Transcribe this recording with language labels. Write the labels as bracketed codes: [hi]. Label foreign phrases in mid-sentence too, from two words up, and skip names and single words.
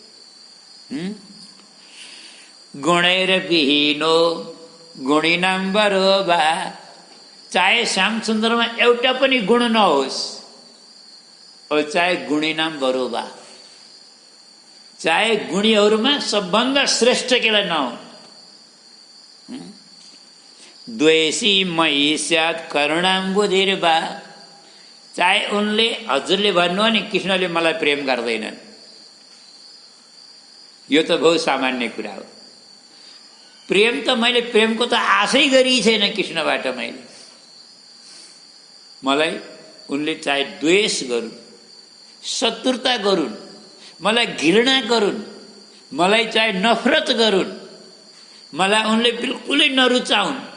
[sa] गुणैर विहीनो गुणिनाम बरोबा, [ne] चाहे श्याम सुन्दरमा एउटा पनि गुण नहोस्, और चाहे [sa] गुणिनाम बरोबा, [ne] चाहे गुणीहरूमा सबभन्दा श्रेष्ठ केलाई नहुन्। [sa] द्वेषी मयि स्यात् करुणाम्बुधिर्वा, [ne] चाहे उनले, हजुरले भन्नु नि कृष्णले मलाई प्रेम गर्दैनन्, यो त बहुत सामान्य कुरा हो। प्रेम त मैले प्रेमको त आशै गरी छैन कृष्णबाट। मलाई उनले चाहे द्वेष गरून्, शत्रुता गरून्, मलाई घृणा गरून्, मलाई चाहे नफरत गरून्, मलाई उनले बिल्कुलै नरुचाउन्,